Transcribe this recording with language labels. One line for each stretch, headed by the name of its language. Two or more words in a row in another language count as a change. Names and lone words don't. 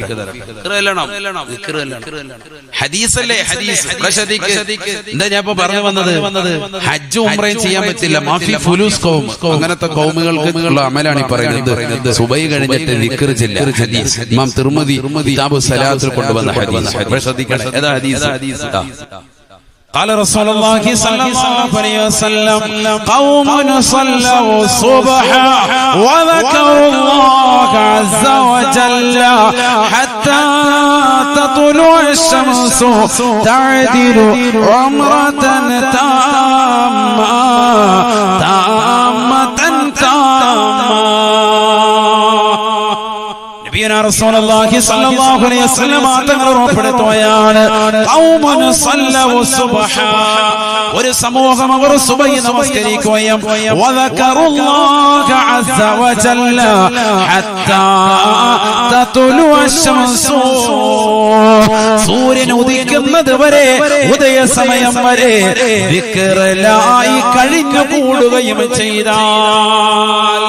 Malayalam: ഹദീസല്ലേ ഹദീസ്. എന്താ ഞാൻ ഇപ്പോ പറഞ്ഞു വന്നത്? ഹജ്ജ് ഉംറയും ചെയ്യാൻ പറ്റില്ല.
Arabic: ما في فلوس قوم,
Malayalam: അങ്ങനത്തെ ഖൗമുകൾക്ക് ഉള്ള അമലാണ് ഈ പറയുന്നത്. സുബൈ കഴിഞ്ഞിട്ട് ദിക്ർ ചെല്ലുക. ഹദീസ് ഇമാം തിർമിദി കിതാബു സലാത്തിൽ കൊണ്ടുവന്ന ഹദീസ്. ശ്രദ്ധിക്കണം, ഏതാ ഹദീസ്?
Arabic: قال رسول الله صلى الله عليه وسلم قوم صلوا الصبح وذكروا الله عز وجل حتى تطلع الشمس تعدل عمرة تامة نبينا رسول الله صلى الله عليه وسلم തങ്ങൾ
Malayalam: ഉറപ്പെടുത്തുകയാണ്,
Arabic: قوم صلوا الصبح,
Malayalam: ഒരു സമൂഹം അവർ സുബഹി നമസ്കരിക്കുകയും
Arabic: وذكروا الله عز وجل حتى تطلع الشمس,
Malayalam: സൂര്യൻ ഉദിക്കുന്നത് വരെ, ഉദയസമയം വരെ ദിക്റിലായി കഴിഞ്ഞു കൂടുകയും ചെയ്താൽ.